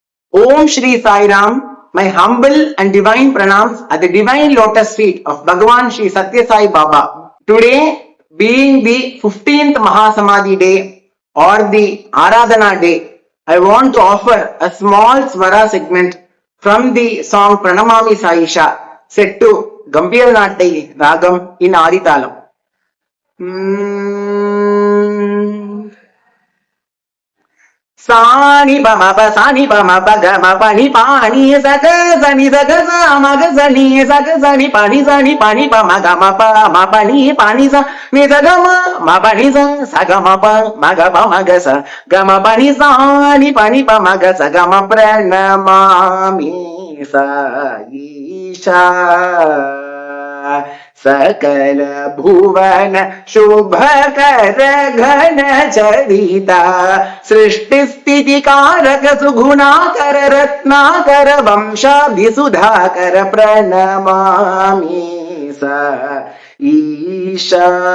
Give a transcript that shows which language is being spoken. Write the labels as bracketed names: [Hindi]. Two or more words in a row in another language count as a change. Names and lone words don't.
[Sanskrit] ॐ श्री साई राम, [English] my humble and divine pranams at the divine lotus feet of Bhagavan Shri Satya Sai Baba. Today, being the 15th Mahasamadhi day or the Aradhana day, I want to offer a small Swara segment from the song Pranamami Saisha set to Gambhir Nattai Ragam in Aditalam. Sani bama ba sani bama ba ga ma pani pani sa ga sani sa ga sa ma ga sani sa ga sani pani pa ma pani pani sa ni sa ga ma pani sa ga ma pa ma ga sa ga ma pani sa ni pani pa ma ga sa ga ma [Sanskrit] प्रणमामि स ईशा सकल भुवन शुभकर घन चरिता सृष्टि स्थिति कारक सुगुणाकर रत्नाकर वंशाभिसुधाकर प्रणमामि स ईशा